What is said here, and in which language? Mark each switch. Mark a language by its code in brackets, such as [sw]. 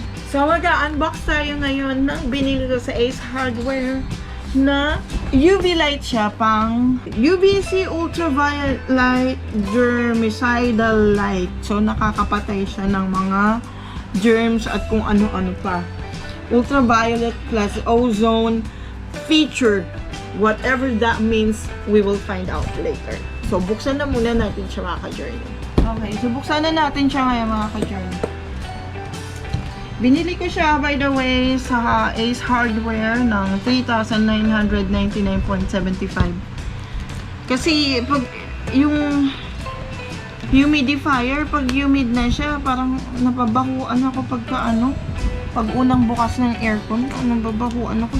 [tl] So mag-unbox tayo ngayon ng binili ko sa Ace Hardware na UV light siya, pang UV-C Ultraviolet Germicidal Light. So nakakapatay siya ng mga germs at kung ano-ano pa. [en] Ultraviolet plus ozone feature. Whatever that means, we will find out later. [tl] So buksan na muna natin siya, mga ka-journey. Okay, so buksan na natin siya ngayon, mga ka-journey. Binili ko siya, [en] by the way, [tl] sa Ace Hardware ng 3,999.75. Kasi pag yung humidifier, pag humid na siya, parang napabahuan ako pagka pag unang bukas ng aircon, nababahuan ako.